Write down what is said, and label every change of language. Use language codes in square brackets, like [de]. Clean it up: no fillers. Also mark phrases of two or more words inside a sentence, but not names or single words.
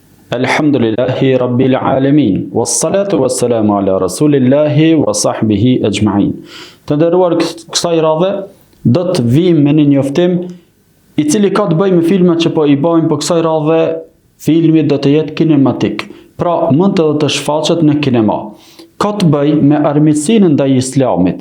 [ar] الحمد لله رب العالمين، والصلاة والسلام على رسول الله وصحبه أجمعين. [sq] Të nderuar, kësaj radhe do të vim me një njoftim i cili ka të bëjë me filmat që po i bëjmë, po kësaj radhe filmi do të jetë kinematik. Pra, mund të shfaqet në kinema. Ka të bëjë me armiqsinë ndaj Islamit.